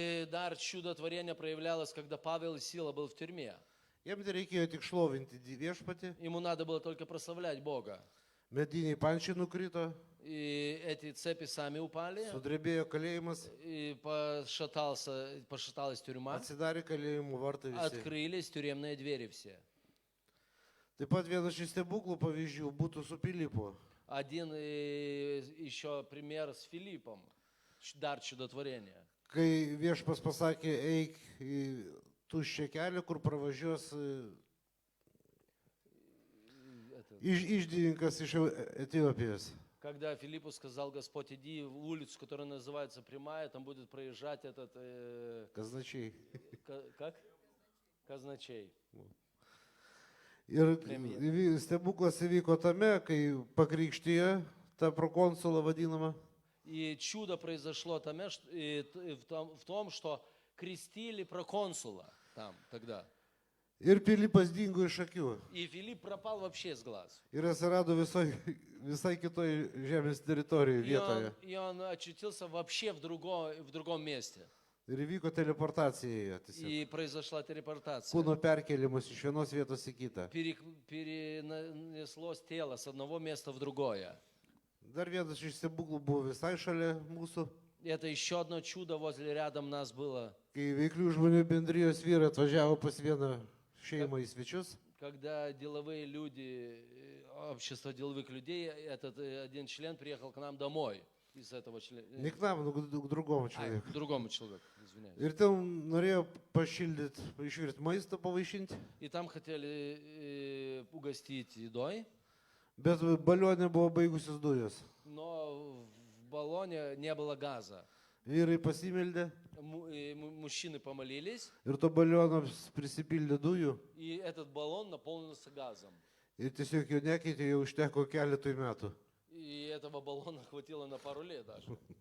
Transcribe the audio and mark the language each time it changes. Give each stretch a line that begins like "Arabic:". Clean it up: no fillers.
Russian: Дар чудотворения проявлялось, когда Павел и Сила был в тюрьме.
Lithuanian: Jiems reikėjo tik šlovinti viešpatį.
Russian: Ему надо было только прославлять Бога.
Lithuanian: Mediniai pančiai nukrito,
Russian: И эти цепи сами упали,
Lithuanian: sudrebėjo kalėjimas,
Russian: и пошаталась тюрьма,
Lithuanian: atsidarė kalėjimų vartai visi.
Russian: открылись тюремные двери все.
Lithuanian: Taip pat vienas iš stebuklų pavyzdžių būtų su Pilypu.
Russian: Один еще пример с Филиппом, дар чудотворения.
Lithuanian: Kai viešpas pasakė, eik į tuščią kelią, kur pravažiuos išdininkas iš Etiopijos.
Russian: Когда Филиппу сказал Господь, иди в улицу, которая называется Прямая, там будет проезжать этот... Казначей. Как? Казначей.
Lithuanian: Ir stebuklas įvyko tame, kai pakrikštijo tą prokonsulą vadinamą.
Russian: И чудо произошло в том, что крестили проконсула там тогда.
Lithuanian: Ir Pilypas dingo iš akių.
Russian: И Филипп пропал вообще с глаз.
Lithuanian: Ir atsirado visai kitoj žemės teritorijoje vietoje.
Russian: И он очутился вообще в другом месте.
Lithuanian: Ir įvyko teleportacija.
Russian: И произошла телепортация.
Lithuanian: Kūno perkelimas iš vienos vietos į kitą.
Russian: Перенеслось тело с одного места в другое.
Lithuanian: Dar vienas iš stebuklų buvo visai šalia mūsų.
Russian: Это еще одно чудо возле рядом нас было.
Lithuanian: Kai veiklių žmonių bendrijos vyrai atvažiavo pas vieną šeimą į svečius.
Russian: Когда деловые люди, общество деловых людей, этот один член приехал к нам домой. Из этого члена. Ne k nam, к другому человеку. К другому человеку, извиняюсь.
Lithuanian: Ir ten norėjo pašildyti, išvirti maistą, pavaišinti.
Russian: И там хотели угостить едой.
Lithuanian: Bet balionė buvo baigusios dujos.
Russian: Но в баллоне не было газа.
Lithuanian: Vyrai pasimeldė
Russian: Мужчины помолились,
Lithuanian: ir to baliono prisipildė dujų.
Russian: и этот баллон наполнился газом.
Lithuanian: Ir tiesiog jo nekeitė, jau užteko keletui metų.
Russian: И этого баллона хватило на пару лет даже.